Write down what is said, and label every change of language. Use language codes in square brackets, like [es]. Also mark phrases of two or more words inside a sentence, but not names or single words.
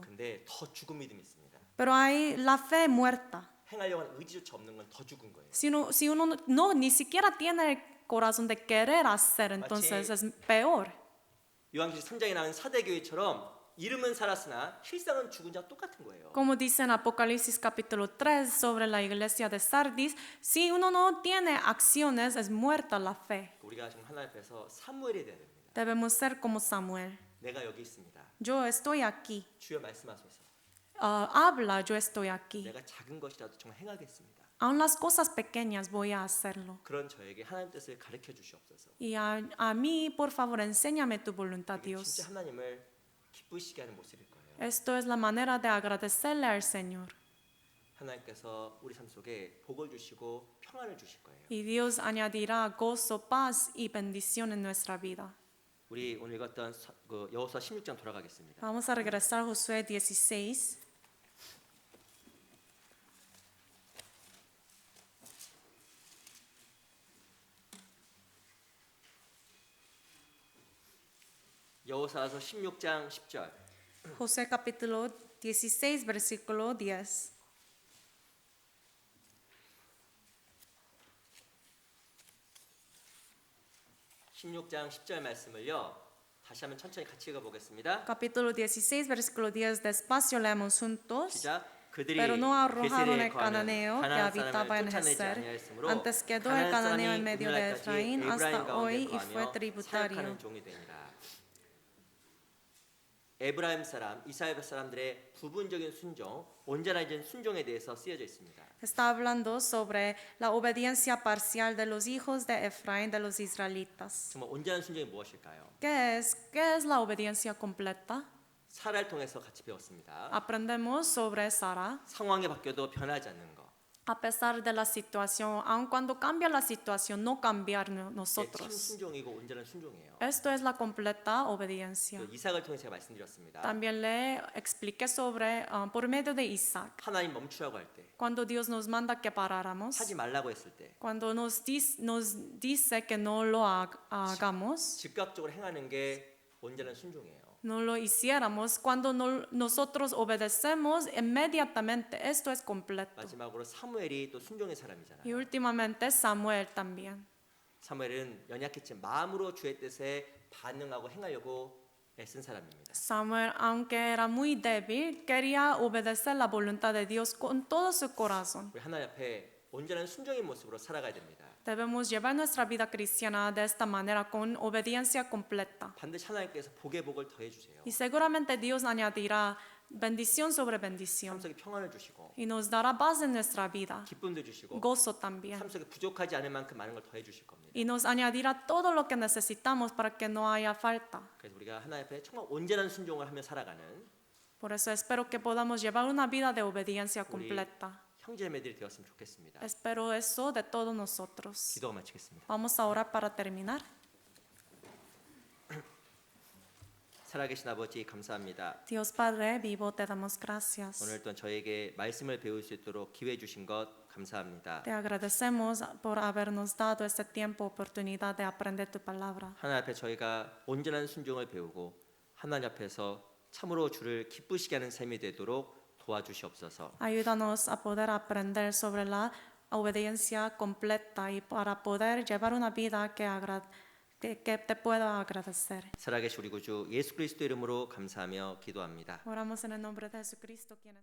[ko] 근데 더 죽은 믿음이 있습니다. [es] Pero hay la fe muerta. [ko] 행하려고 하는 의지조차 없는 건 더 죽은 거예요. [es] Si uno no ni siquiera tiene el corazón de querer hacer, entonces es peor. [ko] 요한계시 3장에 나온 사대교회처럼 이름은 살았으나 실상은 죽은 자와 똑같은 거예요. [es] Como dice en Apocalipsis capítulo 3 sobre la iglesia de Sardis, si uno no tiene acciones, es muerta la fe. [ko] 우리가 지금 하나님 앞에서 사무엘이 돼야 됩니다. [es] Debemos ser como Samuel. [ko] 내가 여기 있습니다. [es] Yo estoy aquí. [ko] 주여 말씀하소서. [es] Habla, yo estoy aquí. [ko] 내가 작은 것이라도 정말 행하겠습니다. [es] Aun las cosas pequeñas voy a hacerlo. [ko] 그런 저에게 하나님 뜻을 가르쳐 주시옵소서. [es] Y a mí, por favor, enséñame tu voluntad, [ko] 이게 [es] Dios. [ko] 진짜 하나님을 기쁘시게 하는 모습일 거예요. [es] Esto es la manera de agradecerle al Señor. [ko] 하나님께서 우리 삶 속에 복을 주시고 평안을 주실 거예요. [es] Y Dios añadirá gozo, paz y bendición en nuestra vida. [ko] 우리 오늘 읽었던 여호수아 16장 돌아가겠습니다. [es] Vamos a regresar a Josué 16. [ko] 여호수아서 16장 10절. [es] Josué capítulo 16, versículo 10. [ko] (16장 10절) 말씀을요 다시 한번 천천히 같이 읽어보겠습니다. [es] Capítulo 16, versículo 10. Despacio leemos juntos. [ko] 시작. 그들이 [es] Pero no arrojaron [ko] 게셀에 [es] el [ko] 거하는 [es] cananeo que [ko] 가나안 [es] habitaba en [ko] 사람을 쫓아내지 [es] Geser. [ko] 아니하였으므로 [es] Antes quedó el [ko] 가나안 [es] cananeo [ko] 사람이 [es] en medio de [ko] 오늘날까지 [es] Efraín hasta [ko] 에브라임 [es] hoy [ko] 가운데 [es] y fue [ko] 거하며 [es] tributario. [ko] 사역하는 종이 되니라. 에브라임 사람, 이스라엘 사람들의 부분적인 순종, 온전한 순종에 대해서 쓰여져 있습니다. [es] Está hablando sobre la obediencia parcial de los hijos de Efraín, de los israelitas. [ko] 정말 온전한 순종이 무엇일까요? [es] ¿Qué es la obediencia completa? [ko] 사라를 통해서 같이 배웠습니다. [es] Aprendemos sobre Sara. [ko] 상황이 바뀌어도 변하지 않는 것. [es] A pesar de la situación, aun cuando cambia la situación, no cambiar [ko] 참 [es] nosotros. [ko] 순종이고 온전한 순종이에요. [es] Esto es la completa obediencia. [ko] 그 이삭을 통해 제가 말씀드렸습니다. [es] También le expliqué sobre, por medio de Isaac, [ko] 하나님 멈추라고 할 때, [es] cuando Dios nos manda que paráramos, [ko] 하지 말라고 했을 때, [es] cuando nos dice que no lo hagamos, [ko] 즉각적으로 행하는 게 온전한 순종이에요. [es] no lo hiciéramos, cuando nosotros obedecemos inmediatamente, esto es completo. [ko] 마지막으로 사무엘이 또 순종의 사람이잖아요. [es] Y últimamente Samuel también. [ko] 사무엘은 연약했지만 마음으로 주의 뜻에 반응하고 행하려고 애쓴 사람입니다. [es] Samuel, aunque era muy débil, quería obedecer la voluntad de Dios con todo su corazón. [ko] 우리 하나님 앞에 온전한 순종의 모습으로 살아가야 됩니다. [es] Debemos llevar nuestra vida cristiana de esta manera, con obediencia completa. [ko] 반드시 하나님께서 복의 복을 더해 주세요. [es] Y seguramente Dios añadirá bendición sobre [ko] 삶 [es] bendición. [ko] 속에 평안을 주시고 [es] Y nos dará paz en nuestra vida, [ko] 기쁨도 주시고 [es] gozo también. [ko] 삶 속에 부족하지 않을 만큼 많은 걸 더해 주실 겁니다. [es] Y nos añadirá todo lo que necesitamos para que no haya falta. [ko] 그래서 우리가 하나님 앞에 정말 온전한 순종을 하며 살아가는 [es] Por eso espero que podamos llevar una vida de obediencia completa. [ko] 형제매들이 되었으면 좋겠습니다. [es] Espero eso de todos nosotros. [ko] 기도가 마치겠습니다. [es] Vamos a orar para terminar. [ko] 살아계신 아버지 감사합니다. [es] Dios Padre vivo, te damos gracias. [ko] 오늘 또 저에게 말씀을 배울 수 있도록 기회 주신 것 감사합니다. [es] Te agradecemos por habernos dado este tiempo, oportunidad de aprender tu palabra. [ko] 하나님 앞에 저희가 온전한 순종을 배우고 하나님 앞에서 참으로 주를 기쁘시게 하는 삶이 되도록 도와주시옵소서. [es] Ayúdanos a poder aprender sobre la obediencia completa y para poder llevar una vida ¿Qué te puedo agradecer? [ko] 살아계신 우리 구주 예수 그리스도 이름으로 감사하며 기도합니다. [es] Oramos en el nombre de Jesucristo, quien es